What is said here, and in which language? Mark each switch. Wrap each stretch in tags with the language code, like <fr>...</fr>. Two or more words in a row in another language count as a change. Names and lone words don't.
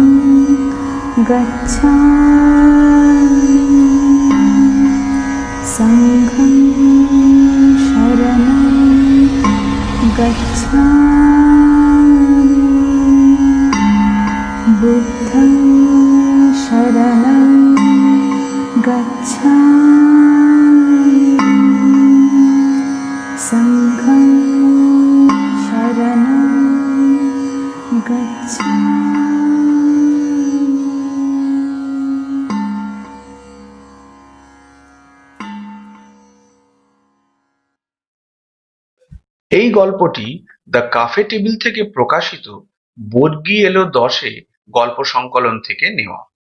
<pi>গচ্ছামি সংঘং শরণং গচ্ছামি বুদ্ধং শরণং গচ্ছামি সংঘং শরণং</pi> <bn>এই গল্পটি দ্য কাফে টেবিল থেকে প্রকাশিত বর্গী এলো 10-এ গল্প সংকলন থেকে নেওয়া।</bn>